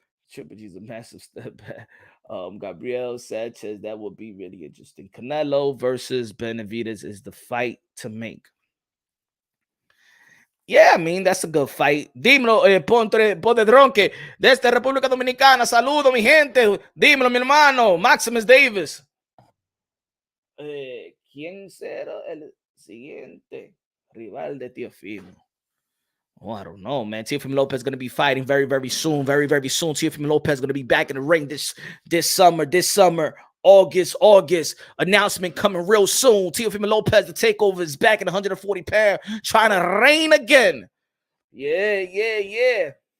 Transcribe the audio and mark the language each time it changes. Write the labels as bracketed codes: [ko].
[en] Triple G is a massive step back. Gabriel Sanchez, that would be really interesting. Canelo versus Benavidez is the fight to make. Yeah, I mean, that's a good fight. [es] Dímelo, Podedronque, desde República Dominicana. Saludo, mi gente. Dímelo, mi hermano. Maximus Davis. ¿Quién será el siguiente rival de Teofimo? [en] Oh, I don't know, man. Teofimo Lopez is going to be fighting very, very soon. Very, very soon. Teofimo Lopez is going to be back in the ring this summer. August. Announcement coming real soon. Teofimo Lopez, the takeover, is back in 140 pound, trying to reign again. Yeah.